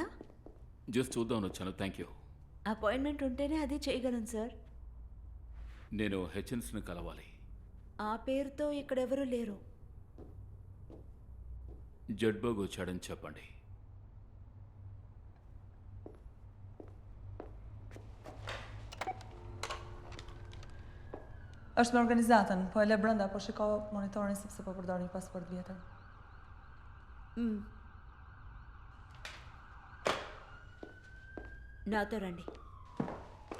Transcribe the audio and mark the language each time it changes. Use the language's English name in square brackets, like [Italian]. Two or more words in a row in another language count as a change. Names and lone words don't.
[Telugu] జస్ట్ చూద్దామని వచ్చాను. [English] thank you. [Telugu] అపాయింట్మెంట్ ఉంటేనే అది చేయగలను సార్. నేను హెచ్ఎన్స్ని కలవాలి. ఆ పేరుతో ఇక్కడెవరూ లేరు. జడ్బర్గ్ వచ్చాడని చెప్పండి. [Albanian] është me organizatën, po e le brenda, po shiko monitorin sepse po përdor një pasport vjetër. [Telugu] నాతో రండి.